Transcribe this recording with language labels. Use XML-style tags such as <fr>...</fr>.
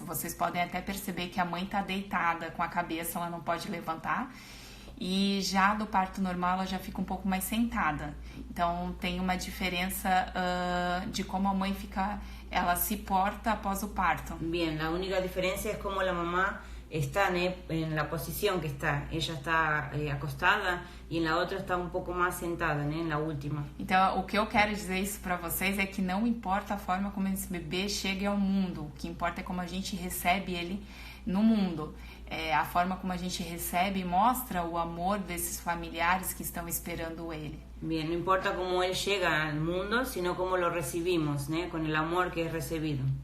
<pt>Vocês podem até perceber que a mãe está deitada com a cabeça, ela não pode levantar. E já do parto normal ela já fica um pouco mais sentada. Então tem uma diferença de como a mãe ela se porta após o parto.</pt> <es>Bien, la única diferencia es como la mamá está en la posición que está. Ella está acostada y en la otra está un poco más sentada, né, en la última.</es> <pt>Então o que eu quero dizer isso para vocês é que não importa a forma como esse bebê chega ao mundo. O que importa é como a gente recebe ele no mundo. A forma como a gente recebe mostra o amor desses familiares que estão esperando ele.</pt> <es>Bien, no importa cómo él llega al mundo, sino cómo lo recibimos, né? Con el amor que es recibido.</es>